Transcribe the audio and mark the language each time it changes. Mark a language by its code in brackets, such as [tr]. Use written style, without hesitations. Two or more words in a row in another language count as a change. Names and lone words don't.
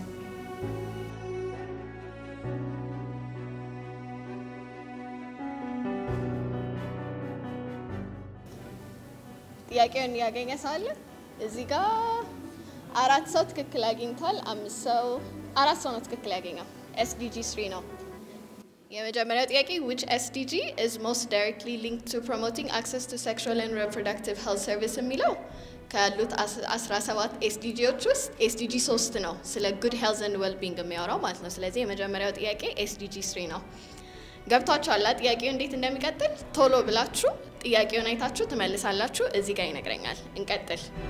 [am] ጥያቄውን ያገኘ ሳለ እዚህ ጋር 4 ሰው ትክክል አግኝቷል 5 ሰው 4 ሰው ነው ትክክል ያገኘው SDG 3 ነው የመጀመሪያው ጥያቄ [en] which SDG is most directly linked to promoting access to sexual and reproductive health service [am] የሚለው ካሉት 17 SDGዎች ውስጥ SDG 3 ነው ስለ [en] good health and well-being [am] የሚያወራው ማለት ነው ስለዚህ የመጀመሪያው ጥያቄ SDG 3 ነው ገብታችኋል ጥያቄው እንዴት እንደሚቀጥል ቶሎ ብላችሁ ጥያቄውን አይታችሁ ተመልሳላችሁ እዚህ ጋር ይነግረኛል እንቀጥል